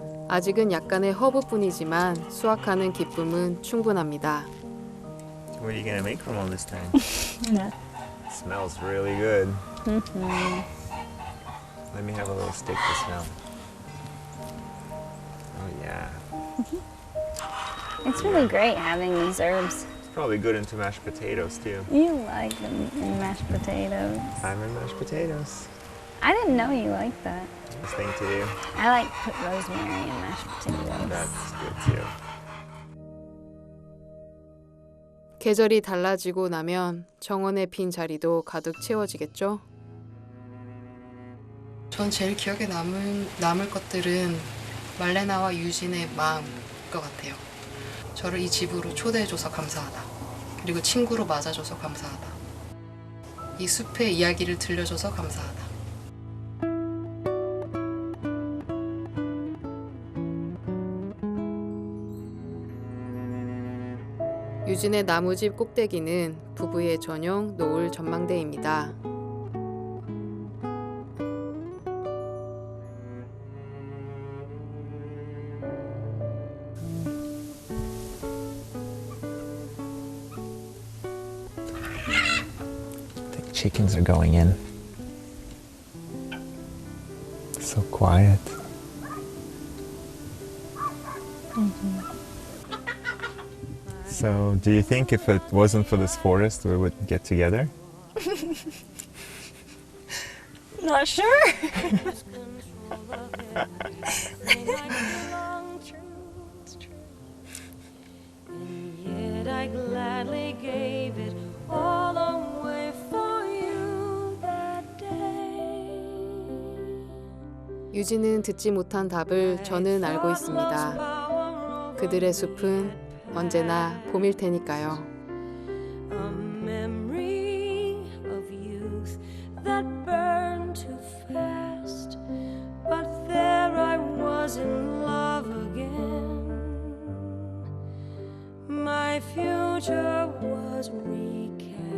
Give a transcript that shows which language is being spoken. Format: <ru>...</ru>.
<ko>아직은 약간의 허브뿐이지만 수확하는 기쁨은 충분합니다.</ko> <en>What are you gonna make from all this time? Smells really good. Let me have a little stick to smell. Oh yeah. It's really great having these herbs. It's probably good into mashed potatoes too. You like them in mashed potatoes. I'm in mashed potatoes. I didn't know you liked that. Nice thing to do. I like to put rosemary in mashed potatoes. That's good too.</en> <ko>계절이 달라지고 나면 정원의 빈 자리도 가득 채워지겠죠? 전 제일 기억에 남을 것들은 말레나와 유진의 마음일 것 같아요. 저를 이 집으로 초대해줘서 감사하다. 그리고 친구로 맞아줘서 감사하다. 이 숲의 이야기를 들려줘서 감사하다. 유진의 나무집 꼭대기는 부부의 전용 노을 전망대입니다.</ko> <en>The chickens are going in. quiet. So, do you think if it wasn't for this forest, we would get together? Not sure. I gladly gave it all away for you that day.</en> <ko>유진은 듣지 못한 답을 저는 알고 있습니다. 그들의 숲은 언제나 봄일 테니까요.</ko> <en>A memory of youth that burned too fast, but there I was in love again. My future was recast.</en>